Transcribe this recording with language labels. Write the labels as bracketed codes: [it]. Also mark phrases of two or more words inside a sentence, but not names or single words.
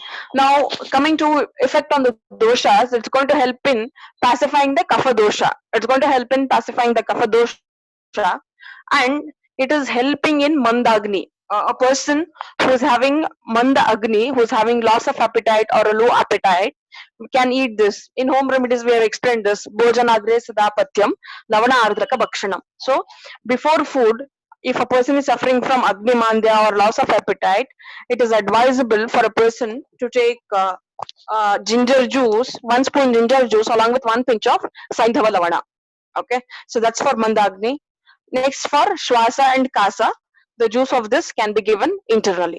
[en] Now coming to effect on the doshas, it's going to help in pacifying the [sa] कफ दोष. [en] It's going to help in pacifying the [sa] कफ दोष, [en] and it is helping in mandagni. A person who is having [sa] मन्द अग्नि, [en] who is having loss of appetite or a low appetite, can eat this. In home remedies, we have explained this. [sa] भोजनाग्रे सदापथ्यं लवण आर्द्रक भक्षणम्. [en] So before food, if a person is suffering from [sa] अग्नि मान्द्य [en] or loss of appetite, it is advisable for a person to take ginger juice, 1 spoon ginger juice along with 1 pinch of [sa] सैन्धव लवण. [en] Okay, so that's for mandagni. Next, for shwasa and kasa, the juice of this can be given internally.